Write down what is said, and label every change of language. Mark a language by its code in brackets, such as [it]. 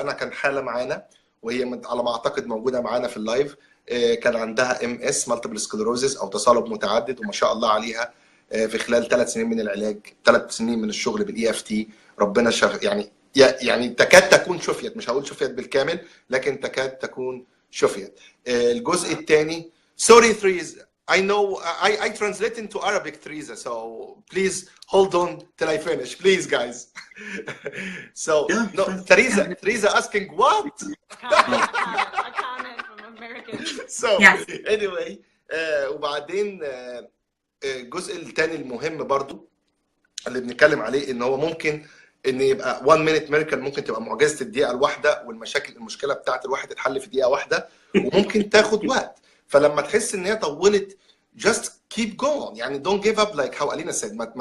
[ar] انا كان حاله معانا وهي على ما اعتقد موجوده معانا في اللايف، كان عندها ام اس مالتيبل سكلروزيس او تصلب متعدد، وما شاء الله عليها في خلال 3 سنين من العلاج، 3 سنين من الشغل بالاي اف تي، ربنا يعني تكاد تكون شفيت. مش هقول شفيت بالكامل، لكن تكاد تكون شفيت. الجزء الثاني، [en] sorry Teresa, I know I translate into Arabic, Teresa, so please hold on till I finish, please guys. So yeah, no, Teresa asking what? A comment from American. So Yes. anyway, [ar] وبعدين الجزء الثاني المهم برضو اللي بنتكلم عليه، ان هو ممكن ان يبقى [en] 1 minute miracle، [ar] ممكن تبقى معجزه الدقيقه الواحده، المشكله بتاعت الواحد تتحل في دقيقه واحده، وممكن تاخد وقت. فلما تحس ان هي طولت [en] just keep going، [ar] يعني [en] don't give up like how Alina said.